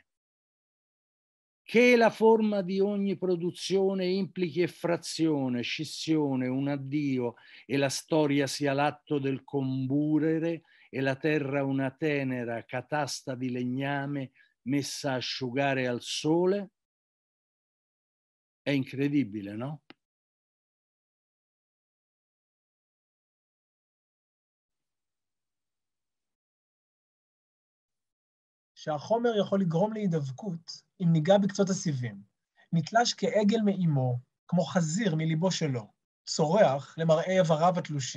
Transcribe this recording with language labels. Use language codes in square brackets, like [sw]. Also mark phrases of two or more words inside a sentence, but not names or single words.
[it] Che la forma di ogni produzione implichi effrazione, scissione, un addio, e la storia sia l'atto del comburere e la terra una tenera catasta di legname messa a asciugare al sole. È incredibile, no? [he] שהחומר יכול לגרום להידבקות אם ניגע בקצות הסיבים. נתלש כעגל מאימו, כמו חזיר מליבו שלו, צורח למראה איבריו התלושים.